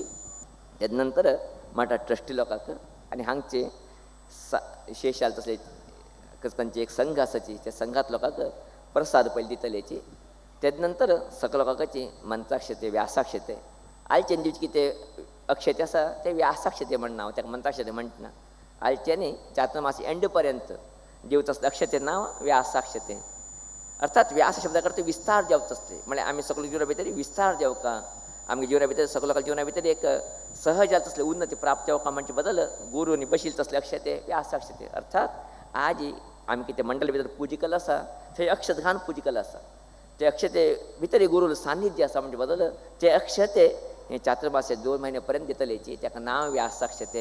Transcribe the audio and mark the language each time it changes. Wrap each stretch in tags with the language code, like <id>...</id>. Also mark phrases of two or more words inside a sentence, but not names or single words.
<kok>तेज नंतर मठा ट्रस्टी लोकांक आनी हांगचे विशेष जाले तसले खंयचे एक संघ आसाची त्या संघात लोकांक प्रसाद पयली दितलेची. तेज नंतर सगळ्या लोकांची मंत्राक्षते व्यासाक्षते आयचे दिवचे कितें अक्षते आसा ते व्यासाक्षते म्हणना हांव ताका मंत्राक्षते म्हणटना. आयच्यानी चातुर्मासी एंड पर्यंत दिवत असले अक्षते नांव व्यासाक्षते अर्थात व्यास शब्दा करता विस्तार जावचो असले म्हळ्यार आमी सगळे जिवना भितर विस्तार जावका आमगे जिवना भितर सगळ्या लोकांच्या जिवना भितर एक सहज जाता तसले उन्नती प्राप्त जावका म्हणचे बदल गुरुनी बशील तसले अक्षते व्यासाक्षते अर्थात आज आमी कितें मंडळ भितर पुजी केला आसा थंय अक्षत घालून पुजी केला आसा. ते अक्षते भितर गुरू सान्निध्य आसा म्हणजे बदल ते अक्षते हे चातुर्मासे 2 म्हयने पर्यंत दितलेची ताका नांव व्यासाक्षते.</kok>